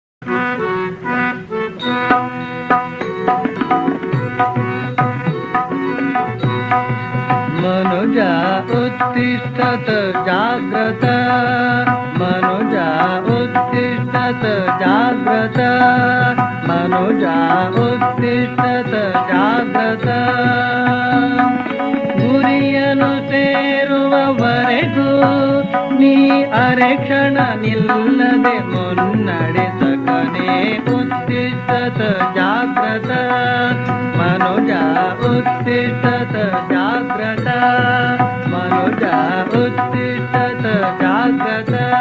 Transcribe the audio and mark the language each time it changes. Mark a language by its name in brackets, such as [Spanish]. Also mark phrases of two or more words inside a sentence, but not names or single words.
[Sanskrit] मनुजा उत्तिष्ठत जाग्रत, मनुजा उत्तिष्ठत जाग्रत, मनुजा उत्तिष्ठत जाग्रत. [Kannada] ಗುರಿಯನ್ನು ಸೇರುವವರೆಗೂ ನೀ ಅರೆಕ್ಷಣ ನಿಲ್ಲದೆ ಮುನ್ನಡೆಸಕನೇ [Sanskrit] ಉತ್ತಿಷ್ಠತ ಜಾಗ್ರತ, ಮನುಜ ಉತ್ತಿಷ್ಠತ ಜಾಗ್ರತ, ಮನುಜ ಉತ್ತಿಷ್ಠತ ಜಾಗ್ರತ.